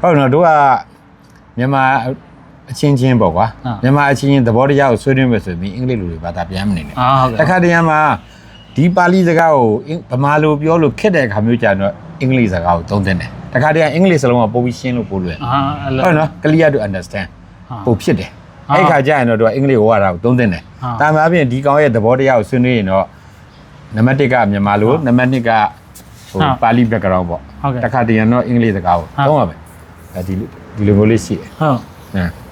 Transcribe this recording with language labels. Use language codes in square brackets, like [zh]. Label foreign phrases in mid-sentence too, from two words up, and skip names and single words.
[my] ဟုတ်နော်တို့ကမြန်မာအချင်းချင်းပေါ့ကွာ ဟုတ် မြန်မာအချင်းချင်းသဘောတရားကိုဆွေးနွေးမယ်ဆိုရင်အင်္ဂလိပ်လိုတွေဘာသာပြန်မနေနဲ့ အာဟုတ် တခါတရံမှာဒီပါဠိစကားကိုဗမာလိုပြောလို့ခက်တဲ့အခါမျိုးကြာတော့အင်္ဂလိပ်စကားကိုသုံးသင့်တယ်တခါတရံအင်္ဂလိပ်စလုံးကပို့ပြီးရှင်းလို့ပို့လွယ် အာအဲ့လို ဟုတ်နော် [en] clear to understand [my] ပို့ဖြစ်တယ် ဟုတ် အဲ့ခါကျရင်တော့တို့ကအင်္ဂလိပ်ဟောရတာကိုသုံးသင့်တယ် ဟုတ် တာမှာအပြင်ဒီကောင်ရဲ့သဘောတရားကိုဆွေးနွေးရင်တော့နံပါတ်1ကမြန်မာလိုနံပါတ်2ကဟိုပါဠိ background ပေါ့ ဟုတ်ကဲ့ တခါတရံတော့အင်္ဂလိပ်စကားကိုသုံးရမယ်အဲဒီလိုမျိုးလေးရှိတယ် ဟုတ် ဟမ်